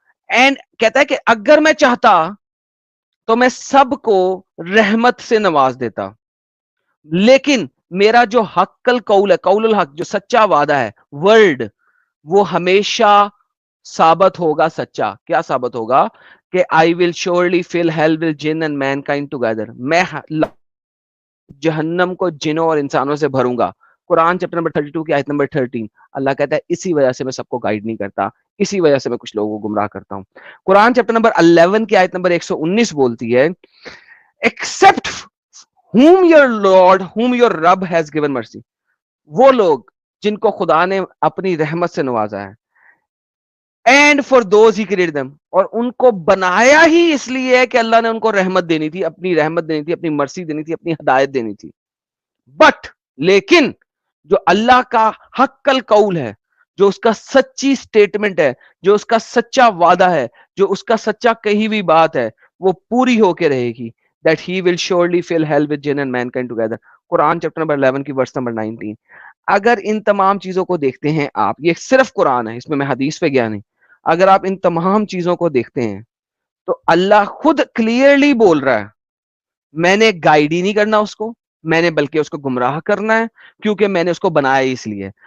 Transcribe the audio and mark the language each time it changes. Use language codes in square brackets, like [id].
[ur] And کہتا ہے کہ اگر میں چاہتا تو میں سب کو رحمت سے نواز دیتا, لیکن میرا جو حق القول ہے, قول الحق, جو سچا وعدہ ہے, ورڈ, وہ ہمیشہ ثابت ہوگا سچا. کیا ثابت ہوگا؟ کہ [en] I will surely fill hell with jinn and mankind together. [ur] میں جہنم کو جنوں اور انسانوں سے بھروں گا. قرآن چیپٹر نمبر 32 کی آیت نمبر 13. اللہ کہتا ہے اسی وجہ سے میں سب کو گائیڈ نہیں کرتا, اسی وجہ سے میں کچھ لوگوں کو گمراہ کرتا ہوں. قرآن چیپٹر نمبر 11 کی آیت نمبر 119 بولتی ہے, [en] Except whom your Lord, whom your Rabb has given mercy. [ur] وہ لوگ جن کو خدا نے اپنی رحمت سے نوازا ہے. [en] and for those he create them, [ur] اور ان کو بنایا ہی اس لیے کہ اللہ نے ان کو رحمت دینی تھی, اپنی رحمت دینی تھی, اپنی مرسی دینی تھی, اپنی ہدایت دینی تھی. بٹ لیکن جو اللہ کا حق القول ہے, جو اس کا سچی سٹیٹمنٹ ہے, جو اس کا سچا وعدہ ہے, جو اس کا سچا کہی ہوئی بات ہے, وہ پوری ہو کے رہے گی. [en] That he will surely fill hell with jinn and mankind together. [ur] Quran chapter number 11 کی ورس نمبر 19. اگر ان تمام چیزوں کو دیکھتے ہیں آپ, یہ صرف قرآن ہے, اس میں حدیث پہ گیا نہیں. اگر آپ ان تمام چیزوں کو دیکھتے ہیں تو اللہ خود کلیئرلی بول رہا ہے میں نے گائیڈ ہی نہیں کرنا اس کو, میں نے بلکہ اس کو گمراہ کرنا ہے, کیونکہ میں نے اس کو بنایا اس لیے.